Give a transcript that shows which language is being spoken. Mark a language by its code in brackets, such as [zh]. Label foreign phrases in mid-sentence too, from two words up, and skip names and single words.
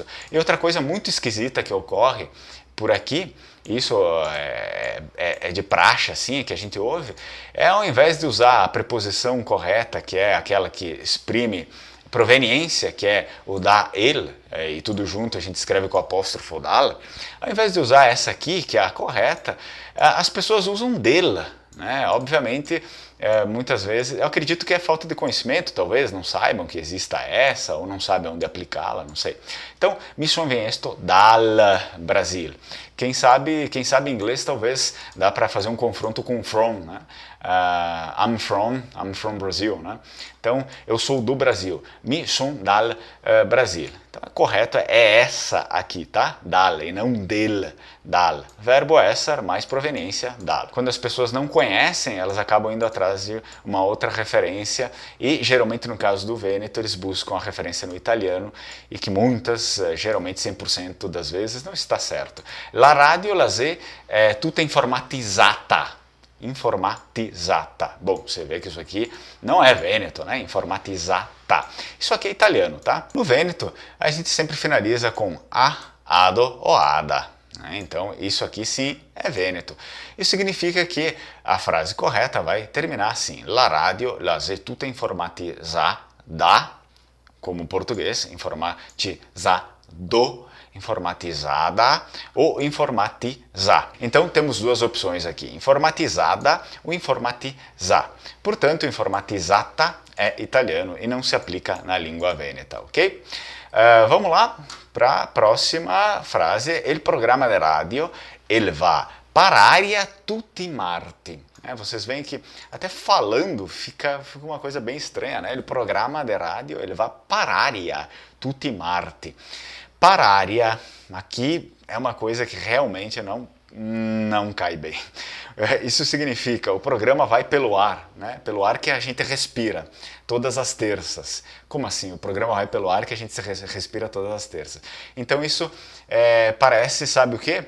[pt] E outra coisa muito esquisita que ocorre por aqui, isso é de praxe assim, que a gente ouve, ao invés de usar a preposição correta, que é aquela que exprime proveniência, que é o da el, e tudo junto a gente escreve com o apóstrofo dal, ao invés de usar essa aqui, que é a correta, as pessoas usam dela, né? Obviamente, muitas vezes, eu acredito que é falta de conhecimento, talvez, não saibam que exista essa, ou não sabem onde aplicá-la, não sei. Então, [vec] mi son vesto dal Brasil. [pt] Quem sabe inglês, talvez dá para fazer um confronto com from, né? [en] I'm from Brazil, [pt] né? Então, eu sou do Brasil. [vec] Mi son dal Brasil. [pt] Então, a correta é essa aqui, tá? Dal, e não del, dal. Verbo esser mais proveniência, dal. Quando as pessoas não conhecem, elas acabam indo atrás de uma outra referência e, geralmente, no caso do Vêneto, eles buscam a referência no italiano e que muitas, geralmente 100% das vezes, não está certo. [it] La radio, la Z, é tutta informatizzata. [pt] Informatizzata. Bom, você vê que isso aqui não é Vêneto, né? Informatizzata. Isso aqui é italiano, tá? No Vêneto, a gente sempre finaliza com a, ado ou ada. Né? Então, isso aqui sim é Vêneto. Isso significa que a frase correta vai terminar assim. [vec] La radio, la Z, tutta informatizzata, [pt] como português, informatizado, informatizada ou informatizar. Então temos duas opções aqui, informatizada ou informatizar. Portanto, informatizata é italiano e não se aplica na língua vêneta, ok? Vamos lá para a próxima frase. [vec] Il programma de radio, ele va pararia tutti i marti. [pt] Vocês veem que até falando fica uma coisa bem estranha, né? [vec] Il programma de radio, ele va pararia tutti i marti. [pt] Parária, aqui é uma coisa que realmente não cai bem. Isso significa, o programa vai pelo ar, né? Pelo ar que a gente respira todas as terças. Como assim? O programa vai pelo ar que a gente respira todas as terças. Então isso parece, sabe o quê?